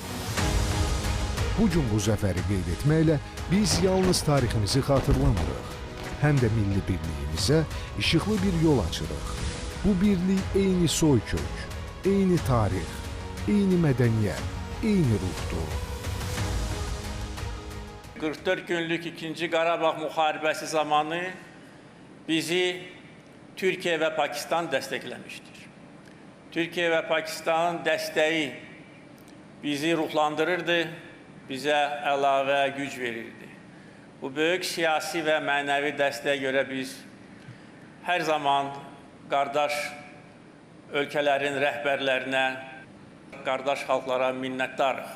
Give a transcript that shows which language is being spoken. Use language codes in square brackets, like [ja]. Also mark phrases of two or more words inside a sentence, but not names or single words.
[az] Bugün bu zəfəri qeyd etməklə biz yalnız tariximizi xatırlamırıq, həm də milli birliyimizə işıqlı bir yol açırıq. Bu birlik eyni soykök, eyni tarix, eyni mədəniyyət, eyni ruhdur. 44 günlük 2. Qarabağ müharibəsi zamanı bizi Türkiye ve Pakistan dəstəkləmişdir. Türkiye ve Pakistanın dəstəyi bizi ruhlandırırdı, bizə əlavə güc verirdi. Bu böyük siyasi və mənəvi dəstəyə görə biz hər zaman qardaş ölkələrin rəhbərlərinə, qardaş xalqlara minnətdarıq.